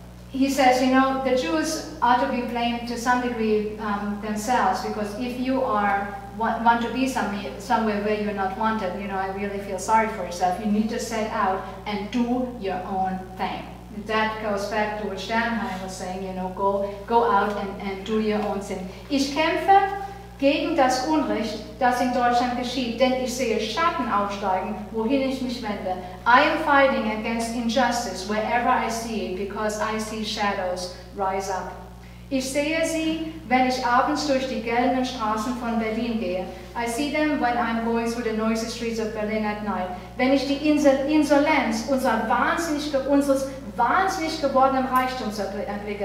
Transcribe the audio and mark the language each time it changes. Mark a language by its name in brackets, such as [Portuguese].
[English] He says, the Jews ought to be blamed to some degree themselves, because if you want to be somewhere where you're not wanted, I really feel sorry for yourself. You need to set out and do your own thing. That goes back to what Sternheim was saying, go out and do your own thing. [German] Ich kämpfe gegen das Unrecht, das in Deutschland geschieht, denn ich sehe Schatten aufsteigen, wohin ich mich wende. [English] I am fighting against injustice wherever I see it, because I see shadows rise up. [German] Ich sehe sie, wenn ich abends durch die gelben Straßen von Berlin gehe. [English] I see them when I'm going through the noisy streets of Berlin at night. [German] Wenn ich die Insolenz unseres wahnsinnig gewordenen Reichtums erblicke.